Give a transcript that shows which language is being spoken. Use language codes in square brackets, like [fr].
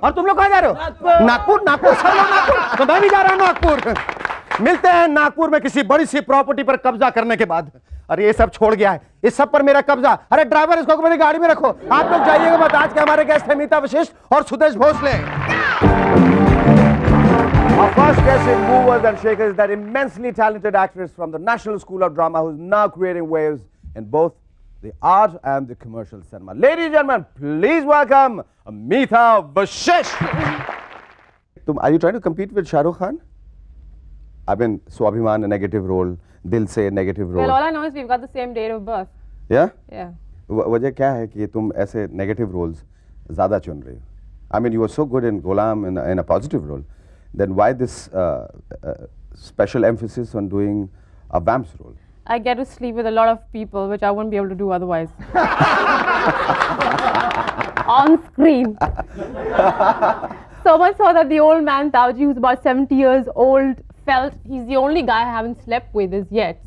[hi] और तुम लोग कहां जा रहे हो? नागपुर। नागपुर सब लोग नागपुर, तो मैं भी जा रहा हूं नागपुर। मिलते हैं नागपुर में किसी बड़ी सी प्रॉपर्टी पर कब्जा करने के बाद। अरे ये सब छोड़ गया है, इस सब पर मेरा कब्जा। अरे ड्राइवर इसको मेरी गाड़ी में रखो। आप लोग जाइएगा मत। आज के हमारे गेस्ट हैं मीता वशिष्ठ और Sudesh Bhosle. [en] Our first guest in Movers and Shakers is that immensely talented actress from the National School of Drama who's now creating waves in both the art and the commercial cinema. Ladies and gentlemen, please welcome Meeta Vashisht. Are you trying to compete with Shah Rukh Khan? I mean, Swabhiman, a negative role, Dil Se, a negative role. Well, all I know is we've got the same date of birth. Yeah? Yeah. [hi] वजह क्या है कि तुम ऐसे [en] negative roles [hi] ज़्यादा चुन रही हो? [en] I mean, you were so good in Ghulam in a positive role. Then why this special emphasis on doing a vamps role? I get to sleep with a lot of people, which I wouldn't be able to do otherwise. On screen. So much so that the old man, Tauji, who's about 70 years old, felt he's the only guy I haven't slept with as yet.